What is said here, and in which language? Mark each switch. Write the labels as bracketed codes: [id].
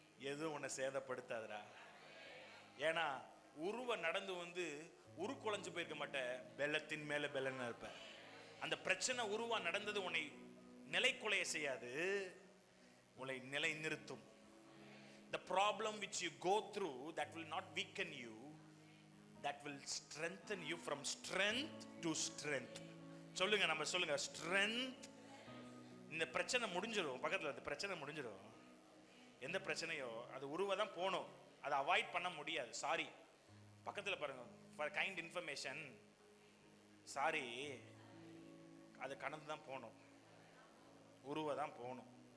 [ta] எதுவும் உன்னை சேதப்படுத்தாதுடா. ஏன்னா உருவ நடந்து உருக்குலைஞ்சு போயிருக்க மாட்ட, பெலத்தின் மேல பெலன் இருப்ப. அந்த பிரச்சனை உருவா நடந்தது உன்னை நிலைக்குலைய செய்யாது, உன்னை நிலை நிறுத்தும். [en] The problem which you go through, that will not weaken you, that will strengthen you from strength to strength. [ta] சொல்லுங்க, நம்ம சொல்லுங்க, strength. இந்த பிரச்சனை முடிஞ்சிடும், பக்கத்துல அந்த பிரச்சனை முடிஞ்சிடும். எந்த பிரச்சனையோ அது உருவதான் போகணும், அதை அவாய்ட் பண்ண முடியாது. சாரி, பக்கத்துல பாருங்க, ஃபார் கைண்ட் இன்ஃபர்மேஷன், சாரி, அது கடந்து தான் போகணும், உருவதான் போகணும்.